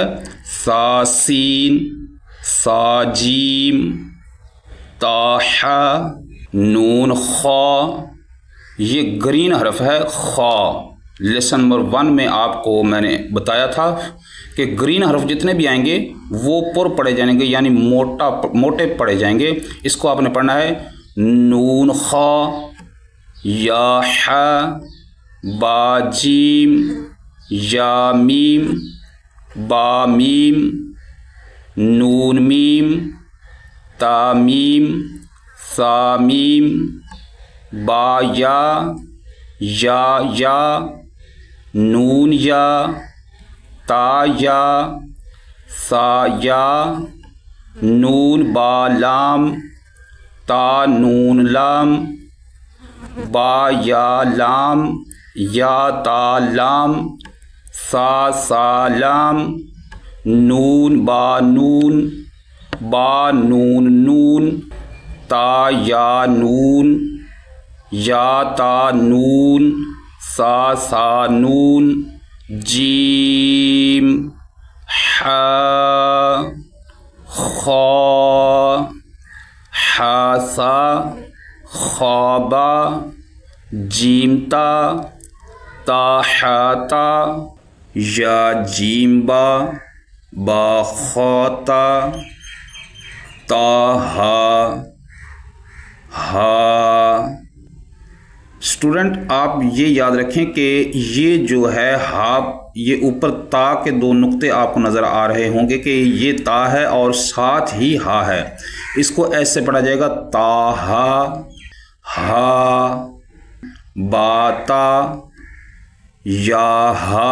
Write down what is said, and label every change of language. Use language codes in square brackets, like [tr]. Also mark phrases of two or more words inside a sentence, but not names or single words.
[ur] سا سین، سا جیم، تا حا، نون خا، یہ گرین حرف ہے خا۔ [en] lesson number [ur] 1 میں آپ کو میں نے بتایا تھا کہ گرین حرف جتنے بھی آئیں گے وہ پر پڑھے جائیں گے، یعنی موٹے پڑھے جائیں گے۔ اس کو آپ نے پڑھنا ہے نون خا، یا حا، با جیم، یا میم، با میم، نون میم، تا میم، سا میم، با یا، یا، نون یا، تا یا، سا یا، نون با لام، تا نون لام، با یا لام، یا تا لام، سا سا لام، نون با نون، با نون نون، تا یا نون، یا تا نون، سا سا نون، جیم، حا، خا، حاسا، خوابا، جیم تا، تا حاتا، یا جیم با، با خاتا، تا ہا ہا۔ اسٹوڈنٹ آپ یہ یاد رکھیں کہ یہ جو ہے ہا، یہ اوپر تا کے دو نقطے آپ کو نظر آ رہے ہوں گے کہ یہ تا ہے اور ساتھ ہی ہا ہے، اس کو ایسے پڑھا جائے گا تا ہا ہا باتا یا ہا۔